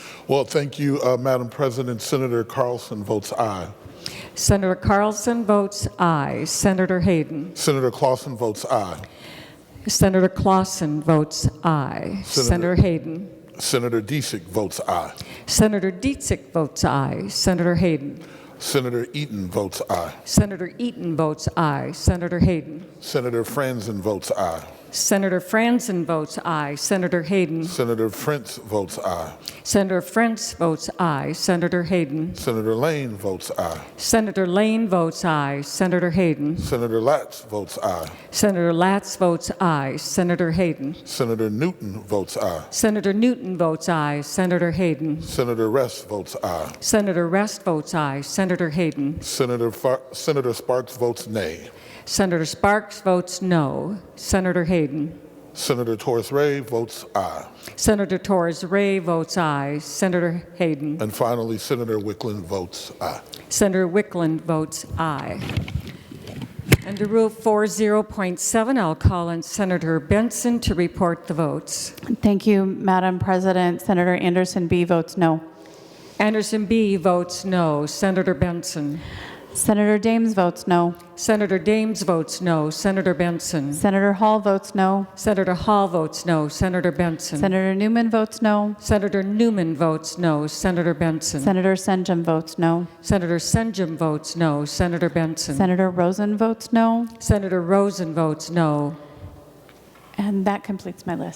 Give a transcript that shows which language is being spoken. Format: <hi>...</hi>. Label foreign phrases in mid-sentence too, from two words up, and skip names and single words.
<en>Well, thank you, Madam President. Senator Carlson votes aye. Senator Carlson votes aye. Senator Hayden. Senator Clausen votes aye. Senator Clausen votes aye. Senator Hayden. Senator Diesick votes aye. Senator Dietzick votes aye. Senator Hayden. Senator Eaton votes aye. Senator Eaton votes aye. Senator Hayden. Senator Franzen votes aye. Senator Franzen votes aye. Senator Hayden. Senator Frantz votes aye. Senator Frantz votes aye. Senator Hayden. Senator Lane votes aye. Senator Lane votes aye. Senator Hayden. Senator Latz votes aye. Senator Latz votes aye. Senator Hayden. Senator Newton votes aye. Senator Newton votes aye. Senator Hayden. Senator Rest votes aye. Senator Rest votes aye. Senator Hayden. Senator Sparks votes nay. Senator Sparks votes no. Senator Hayden. Senator Torres Ray votes aye. Senator Torres Ray votes aye. Senator Hayden. And finally, Senator Wickland votes aye. Senator Wickland votes aye. Under Rule 40.7, I'll call on Senator Benson to report the votes. Thank you, Madam President. Senator Anderson B. votes no. Anderson B. votes no. Senator Benson. Senator Dames votes no. Senator Dames votes no. Senator Benson. Senator Hall votes no. Senator Hall votes no. Senator Benson. Senator Newman votes no. Senator Newman votes no. Senator Benson. Senator Senjum votes no. Senator Senjum votes no. Senator Benson. Senator Rosen votes no. Senator Rosen votes no. And that completes my list.</en>